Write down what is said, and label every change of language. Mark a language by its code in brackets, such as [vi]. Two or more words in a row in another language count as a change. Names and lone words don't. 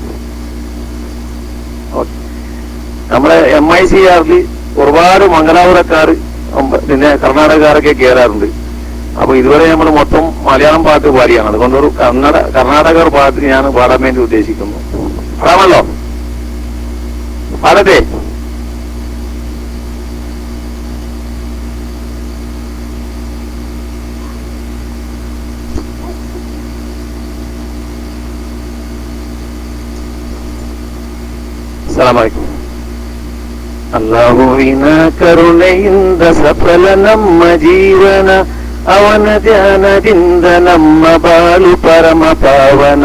[ml] നമ്മളെ MICRൽ ഒരുപാട് മംഗലാപുരക്കാർ പിന്നെ കർണാടകക്കാരൊക്കെ കയറാറുണ്ട്. അപ്പൊ ഇതുവരെ നമ്മൾ മൊത്തം മലയാളം പാട്ട് പാടിയാണ്. അതുകൊണ്ടൊരു കർണാടക പാട്ട് ഞാൻ പാടാൻ വേണ്ടി ഉദ്ദേശിക്കുന്നു. പാടാമല്ലോ? പാടട്ടെ? [kn] ಅಸ್ಸಲಾಮಲೈಕುಂ. ಅಲ್ಲಾಹುವಿನ ಕರುಣೆಯಿಂದ ಸಫಲ ನಮ್ಮ ಜೀವನ, ಅವನ ಧ್ಯಾನದಿಂದ ನಮ್ಮ ಬಾಳು ಪರಮ ಪಾವನ.